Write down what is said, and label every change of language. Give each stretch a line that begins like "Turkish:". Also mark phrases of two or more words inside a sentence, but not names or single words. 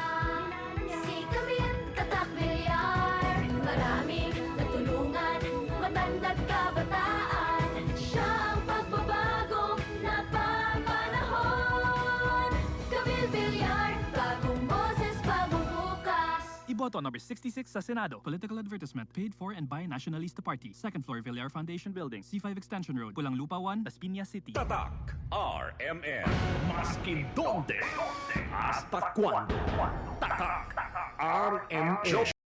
Filipino: Si Camille Tatak Villar, maraming natulungan, matandang kabataan. Siya ang pagbabagong napapanahon. Camille Villar, bagong boses, bagong bukas. Iboto number 66 sa Senado.
English: Political advertisement paid for and by Nationalista Party. Second floor Villar Foundation Building, C5 Extension Road, Pulang Lupa 1, Las Piñas City.
Filipino: Tatak RMN.
Chavacano: Maskin donde? Hasta cuando?
Filipino: Tatak RMN.